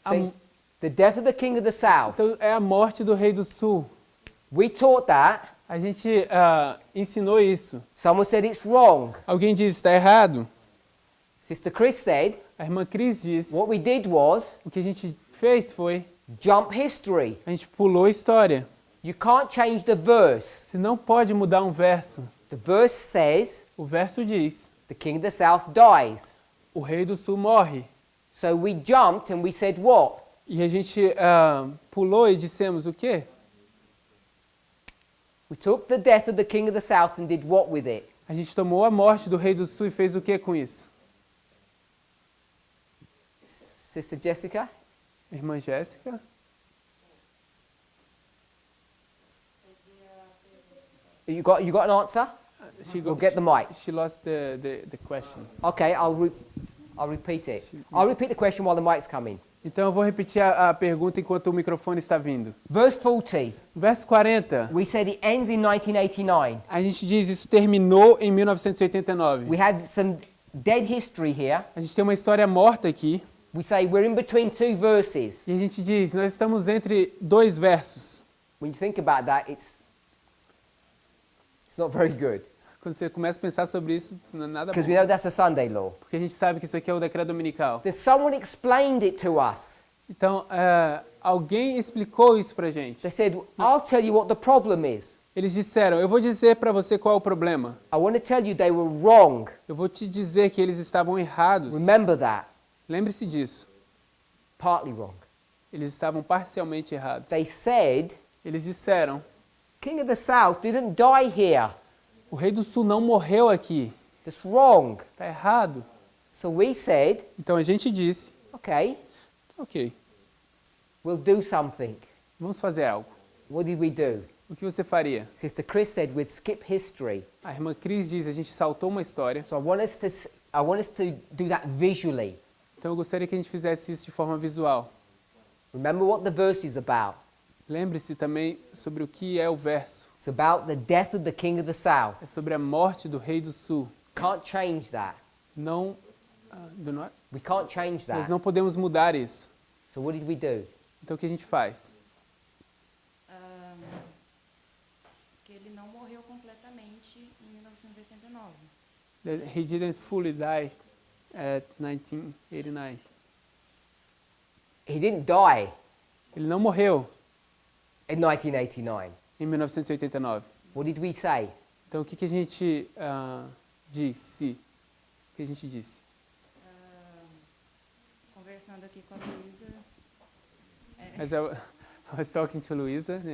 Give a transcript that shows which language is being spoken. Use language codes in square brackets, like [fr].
[en] says, the death of the king of the south. [pt] Então é a morte do rei do sul. [en] We taught that. [pt] A gente ensinou isso. [en] Someone said it's wrong. [pt] Alguém disse está errado. [en] Sister Chris said, [pt] A irmã Cris disse. [en] what we did was [pt] O que a gente fez foi [en] jump history. [pt] a gente pulou a história. [en] You can't change the verse. [pt] Você não pode mudar um verso. [en] The verse says [pt] O verso diz: [en] the king of the south dies. [pt] o rei do sul morre. [en] So we jumped and we said what? [pt] E a gente pulou e dissemos o quê? [en] We took the death of the king of the south and did what with it? [pt] A gente tomou a morte do rei do sul e fez o quê com isso? [en] Sister Jessica? [pt] Irmã Jéssica? [en] You got an answer? We'll get the mic. She lost the question. Okay, I'll repeat it. I'll repeat the question while the mic's coming. [pt] Então eu vou repetir a pergunta enquanto o microfone está vindo. [en] Verse 40. [pt] Verso 40, [en] We said it ends in 1989. [pt] a gente diz isso terminou em 1989. [en] We have some dead history here. [pt] A gente tem uma história morta aqui. [en] We say we're in between two verses. [pt] E a gente diz, nós estamos entre dois versos. [en] When you think about that, it's not very good. [pt] Quando você começa a pensar sobre isso, isso não é nada [en] Because we [pt] bom. [en] know that's the Sunday law. [pt] Porque a gente sabe que isso aqui é o decreto dominical. [en] Then someone explained it to us. [pt] Então, alguém explicou isso pra gente. [en] They said, I'll tell you what the problem is. [pt] Eles disseram, eu vou dizer para você qual é o problema. [en] I want to tell you they were wrong. [pt] Eu vou te dizer que eles estavam errados. [en] Remember that. [pt] Lembre-se disso. [en] Partly wrong. [pt] Eles estavam parcialmente errados. [en] They said, [pt] Eles disseram, [en] King of the South didn't die here. [pt] o rei do sul não morreu aqui. [en] That's wrong. [pt] Está errado. [en] So we said, [pt] Então a gente disse, [en] okay, [pt] ok, [en] we'll do something. [pt] vamos fazer algo. [en] What did we do? [pt] O que você faria? [en] Sister Chris said we'd skip history. [pt] A irmã Cris diz, a gente saltou uma história. [en] So I want us to do that visually. [pt] Então eu gostaria que a gente fizesse isso de forma visual. [en] Remember what the verse is about. [pt] Lembre-se também sobre o que é o verso. [en] It's about the death of the king of the south. [pt] É sobre a morte do rei do sul. [en] Can't change that. [pt] Não, [en] We can't change [pt] nós [en] that. [pt] não podemos mudar isso. [en] So what did we do? [pt] Então o que a gente faz? Que ele não morreu completamente em 1989. [en] He didn't fully die at 1989. He didn't die [pt] Ele não morreu [en] in 1989. [pt] em 1989. [en] What did we say? [pt] Então o que a gente disse? O que a gente disse? Conversando aqui com a Luísa. [en] As I was talking to Luisa, [pt] né?